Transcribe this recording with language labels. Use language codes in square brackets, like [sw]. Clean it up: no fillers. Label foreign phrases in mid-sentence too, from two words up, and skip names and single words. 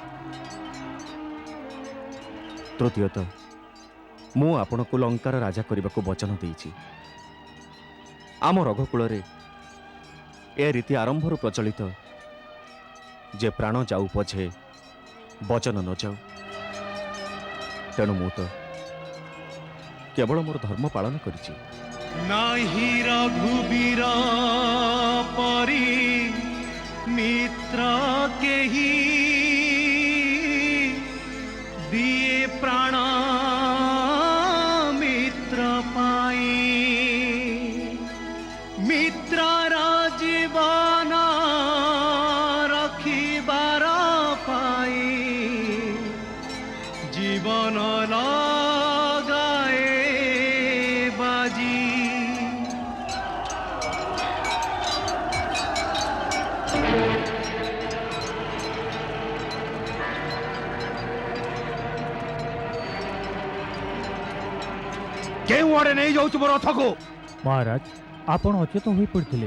[or] ତୃତୀୟତଃ ମୁଁ ଆପଣଙ୍କୁ ଲଙ୍କାର ରାଜା କରିବାକୁ ବଚନ ଦେଇଛି। ଆମ ରଘୁକୁଳରେ ଏ ରୀତି ଆରମ୍ଭରୁ ପ୍ରଚଳିତ ଯେ ପ୍ରାଣ ଯାଉ ପଛେ ବଚନ ନ ଯାଉ। ତେଣୁ ମୁଁ ତ କେବଳ ମୋର ଧର୍ମ ପାଳନ କରିଛି। ନାହିଁ ରଘୁବୀର ପରି ମିତ୍ର କେହି ଦିଏ ପ୍ରାଣ ମିତ୍ର ପାଇଁ ମିତ୍ରର ଜୀବନ ରଖିବାର ପାଇଁ ଜୀବନ ଲଗାଏ ବାଜି କେଉଁ ଆଡ଼େ ନେଇ ଯାଉଛୁ ମୋ ରଥକୁ? ମହାରାଜ ଆପଣ ଅଚେତ ହୋଇ ପଡ଼ିଥିଲେ।